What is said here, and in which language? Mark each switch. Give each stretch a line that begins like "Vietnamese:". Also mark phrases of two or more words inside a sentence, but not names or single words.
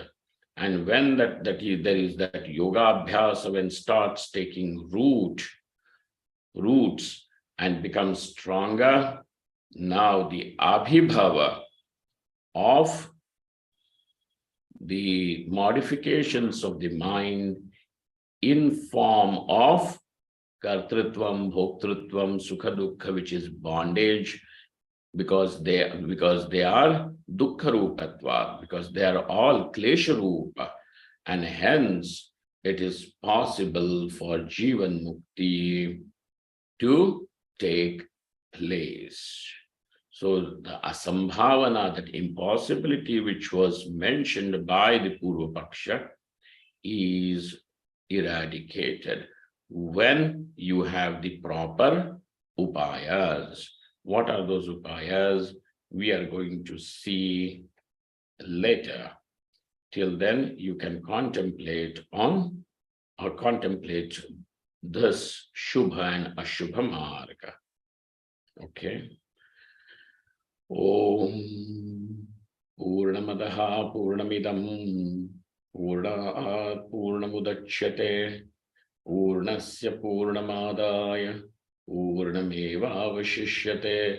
English: And when there is that
Sanskrit: yoga abhyasa,
English: when starts taking roots and becomes stronger, now the abhibhava of the modifications of the mind in form of
Sanskrit: kartrutvam, bhoktrutvam, sukha dukkha,
English: which is bondage, because they are
Sanskrit: dukkha rupatva,
English: because they are all
Sanskrit: klesha rupa,
English: and hence it is possible for Jivanmukti to take place. So the asambhavana, that impossibility which was mentioned by the
Sanskrit: Purva Paksha,
English: is eradicated when you have the proper upayas. What are those upayas? We are going to see later. Till then, you can contemplate this Shubha and
Sanskrit: Ashubha Marga.
English: Okay.
Sanskrit: Om Purnamadaha Purnamidam Purnat Purnamudachyate Purnasya Purnamadaya Purnamevavashishyate.